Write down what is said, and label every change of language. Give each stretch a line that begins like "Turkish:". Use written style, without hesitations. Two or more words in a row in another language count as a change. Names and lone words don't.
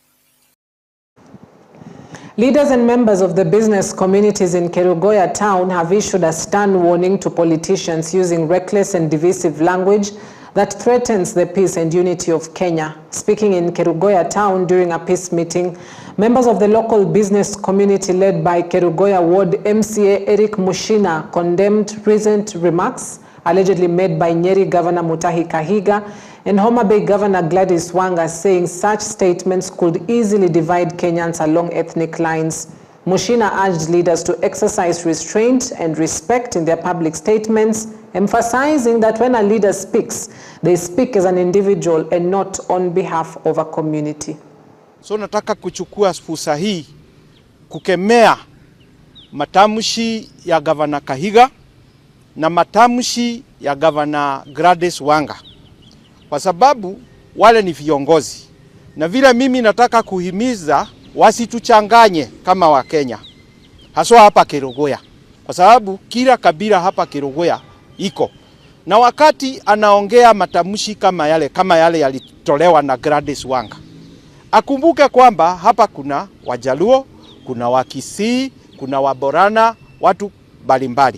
English: Leaders and members of the business communities in Kerugoya town have issued a stern warning to politicians using reckless and divisive language that threatens the peace and unity of Kenya. Speaking in Kerugoya town during a peace meeting, members of the local business community led by Kerugoya Ward MCA Eric Mushina condemned recent remarks allegedly made by Nyeri Governor Mutahi Kahiga and Homa Bay Governor Gladys Wanga, saying such statements could easily divide Kenyans along ethnic lines. Mushina urged leaders to exercise restraint and respect in their public statements, emphasizing that when a leader speaks, they speak as an individual and not on behalf of a community.
Swahili: So nataka kuchukua fursa hii kukemea matamshi ya Governor Kahiga na matamshi ya Governor Gladys Wanga, kwa sababu wale ni viongozi, na vile mimi nataka kuhimiza wasituchanganye kama wa Kenya, haswa hapa Kerugoya, kwa sababu kila kabila hapa Kerugoya iko, na wakati anaongea matamshi kama yale yalitolewa na Gladys Wanga, akumbuke kwamba hapa kuna Wajaluo, kuna Wakisii, kuna Waborana, watu mbalimbali.